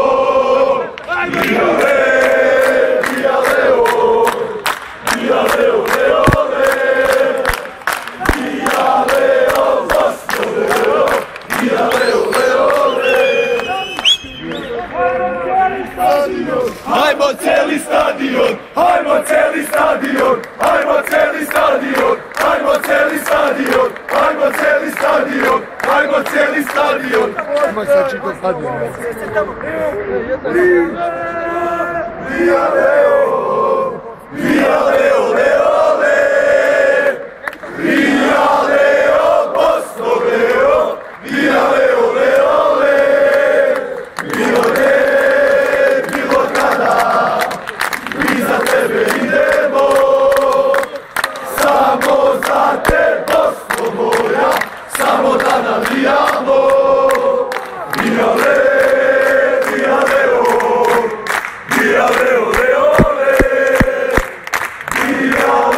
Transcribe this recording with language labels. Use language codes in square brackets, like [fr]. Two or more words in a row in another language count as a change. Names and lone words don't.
[bs] Bijale, bijale, bijale, ole, ole, bijale, o Bosno, bijale, ole, ole. Hajmo cijeli stadion, hajmo cijeli stadion, hajmo cijeli stadion, hajmo cijeli stadion, hajmo cijeli stadion, hajmo cijeli stadion. Hajmo sad čitav stadion. Bijale, bijale, ole, ole, bijale, o Bosno, bijale, ole, ole, bilo gdje, bilo kada, mi za tebe idemo, samo za te Bosno moja, samo da navijamo. Bijale, bijale, bijale, ole, ole, bijale.